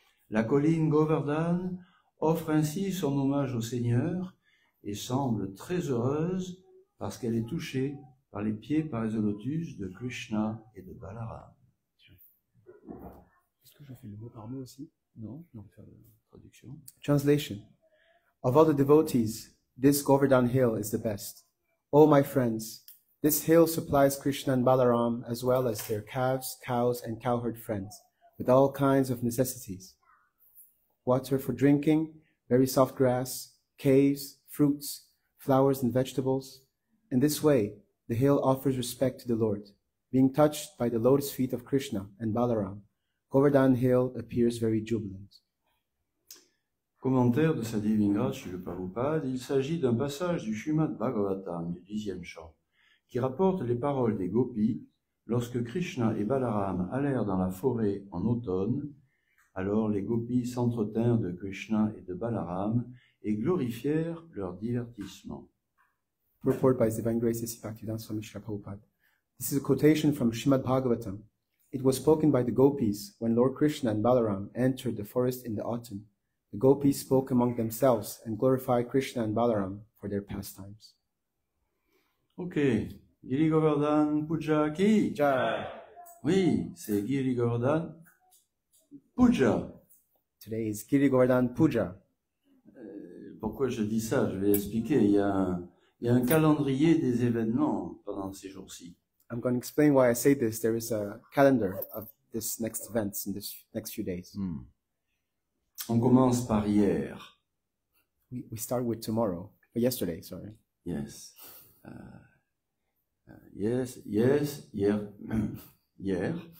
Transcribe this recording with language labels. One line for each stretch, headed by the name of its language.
French: La colline Govardhan offre ainsi son hommage au Seigneur et semble très heureuse parce qu'elle est touchée par les pieds pareils au lotus de Krishna et de Balaram. Est-ce que je fais le mot par mot aussi? Non, on va faire la traduction.
English: Translation. Of all the devotees, this Govardhan hill is the best. Oh, my friends, this hill supplies Krishna and Balaram as well as their calves, cows, and cowherd friends with all kinds of necessities. Water for drinking, very soft grass, caves, fruits, flowers, and vegetables. In this way, the hill offers respect to the Lord. Being touched by the lotus feet of Krishna and Balaram, Govardhan Hill appears very jubilant.
French: Commentaire de sa divine grâce chez le Prabhupada, il s'agit d'un passage du Srimad Bhagavatam du 10e chant, qui rapporte les paroles des gopis lorsque Krishna et Balaram allèrent dans la forêt en automne. Alors les gopis s'entretinrent de Krishna et de Balaram et glorifièrent leur divertissement.
English: Report by His Divine Grace A.C. Bhaktivedanta Swami Srila Prabhupada. This is a quotation from Srimad Bhagavatam. It was spoken by the gopis when Lord Krishna and Balaram entered the forest in the autumn. The gopis spoke among themselves and glorified Krishna and Balaram for their pastimes. Ok, Giri Govardhan Puja Ki. Jai.
French: Oui, c'est Giri Govardhan Puja.
English: Today is Giri Govardhan Puja.
French: pourquoi je dis ça? Je vais expliquer. Il y a un calendrier des événements pendant ces jours-ci.
English: I'm going to explain why I say this. There is a calendar of this next events in this next few days.
French: On commence par hier.
English: We start with tomorrow, or yesterday, sorry. Yes.
French: Yes, hier. Hier.